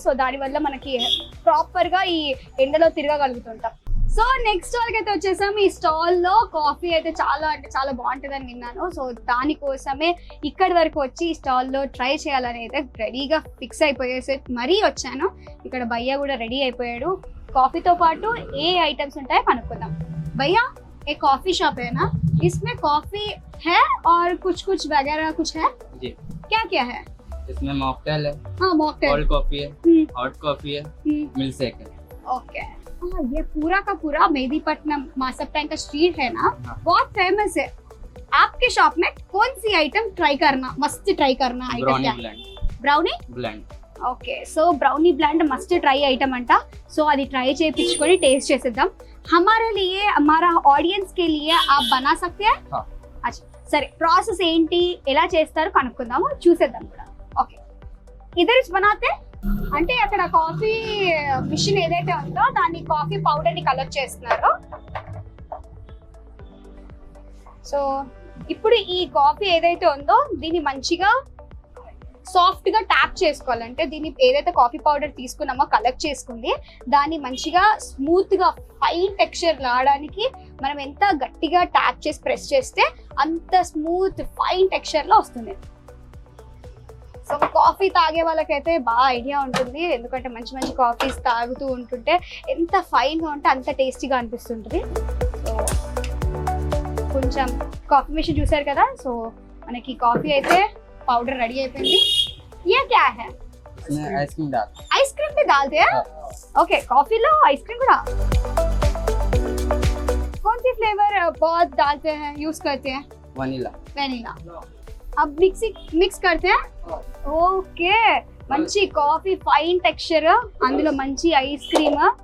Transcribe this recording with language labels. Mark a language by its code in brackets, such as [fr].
[te] So దానివల్ల మనకి ప్రాపర్గా ఈ ఎండలో తిరగగలుగుతుంటాం. సో నెక్స్ట్ స్టాల్కి అయితే వచ్చేసాము. ఈ స్టాల్లో కాఫీ అయితే చాలా అంటే చాలా బాగుంటుందని విన్నాను. సో దానికోసమే ఇక్కడి వరకు వచ్చి ఈ స్టాల్లో ట్రై చేయాలని అయితే రెడీగా ఫిక్స్ అయిపోయేసి మరీ వచ్చాను. ఇక్కడ భయ్య కూడా రెడీ అయిపోయాడు. కాఫీతో పాటు ఏ ఐటమ్స్ ఉంటాయో కనుక్కుందాం. [hi] భయ్యా ఏ కాఫీ షాప్ है ना, इसमें कॉफी है और कुछ वगैरह कुछ है जी. क्या है. इसमें मॉकटेल है, हाँ मॉकटेल, कोल्ड कॉफी है, हॉट कॉफी है, मिल्कशेक है. ओके. हाँ ये पूरा का पूरा मेहदीपट्टनम मासप्टाइन का स्ट्रीट है ना, हाँ. बहुत फेमस है. आपके शॉप में कौन सी आइटम ट्राई करना मस्त ट्राई करना आइटम ब्राउनी क्या. Blend. Brownie blend. [te] Okay so brownie bland must try item అంట. సో అది ట్రై చేయించుకొని టేస్ట్ చేసేద్దాం. [hi] हमारे लिए हमारा ऑडियंस के लिए आप बना सकते हैं. हाँ. [te] अच्छा సరే ప్రాసెస్ ఏంటి ఎలా చేస్తారో కనుక్కుందాము చూసేద్దాం కూడా. ఓకే [hi] ఇधर बनाते [te] అంటే అక్కడ కాఫీ మిషన్ ఏదైతే ఉందో దాన్ని కాఫీ పౌడర్ ని కలెక్ట్ చేస్తున్నారు. సో ఇప్పుడు ఈ కాఫీ ఏదైతే ఉందో దీన్ని మంచిగా సాఫ్ట్ గా ట్యాప్ చేసుకోవాలంటే దీన్ని ఏదైతే కాఫీ పౌడర్ తీసుకున్నామో కలెక్ట్ చేసుకుంది దాన్ని మంచిగా స్మూత్ గా ఫైన్ టెక్స్చర్ రావడానికి మనం ఎంత గట్టిగా ట్యాప్ చేసి ప్రెస్ చేస్తే అంత స్మూత్ ఫైన్ టెక్స్చర్ లో వస్తుంది. సో కాఫీ తాగే వాళ్ళకైతే బాగా ఐడియా ఉంటుంది, ఎందుకంటే మంచి మంచి కాఫీస్ తాగుతూ ఉంటుంటే ఎంత ఫైన్ గా ఉంటే అంత టేస్టీగా అనిపిస్తుంటుంది. సో కొంచెం కాఫీ మిషన్ చూసారు కదా, సో మనకి కాఫీ అయితే పౌడర్ రెడీ అయిపోయింది. [hi] ये क्या है? इसमें आइसक्रीम डाल। आइसक्रीम भी डालते हैं? ओके, कॉफी लो आइसक्रीम కూడా. कौन सी फ्लेवर बहुत डालते हैं, यूज करते हैं? वनीला। वेनिला. अब मिक्स करते हैं. [te] ఓకే, మంచి కాఫీ ఫైన్ టెక్స్చర్, అందులో మంచి ఐస్ క్రీమ్.